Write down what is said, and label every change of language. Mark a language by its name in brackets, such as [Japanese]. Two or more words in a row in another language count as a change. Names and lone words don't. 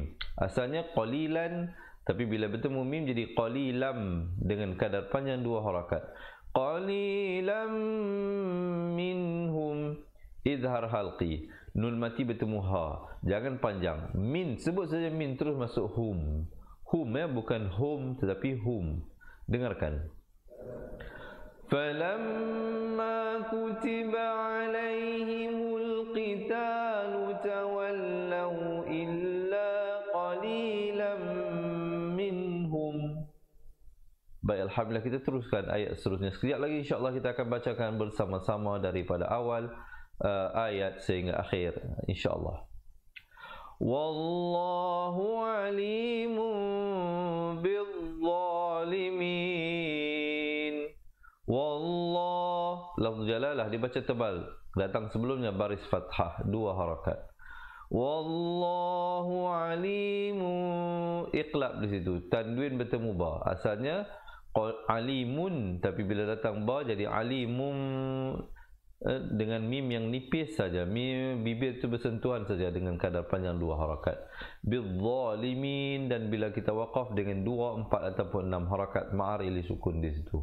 [Malay] Asalnya qalilan, tapi bila bertemu mim jadi qalilam dengan kadar panjang 2 harakat. [Arabic] قليلا منهم, [Malay] izhar halqi, nun mati bertemu ha, jangan panjang. Min, sebut saja min, terus masuk hum. Hum bukan hum tetapi hum. Dengarkan. [Arabic] فلما كتب عليهم القتال تولوا إلا قليلا منهم. [Malay] Baik, alhamdulillah, kita teruskan ayat seterusnya. Sekejap lagi insya-Allah kita akan bacakan bersama-sama daripada awal ayat sehingga akhir insya-Allah. [Arabic] والله عليم بالظالمين. [Malay] Wallah, [Arabic] لفظ الجلالة [Malay] dibaca tebal, datang sebelumnya baris fathah 2 harakat. [Arabic] والله عليم, [Malay] iqlab di situ, tanwin bertemu ba. Asalnya alimun, tapi bila datang ba jadi alimum dengan mim yang nipis saja. Mim bibir itu bersentuhan saja dengan kadar panjang 2 harakat. Bizzalimin, dan bila kita waqaf dengan 2, 4 ataupun 6 harakat [Arabic] لعارض السكون [Malay] di situ.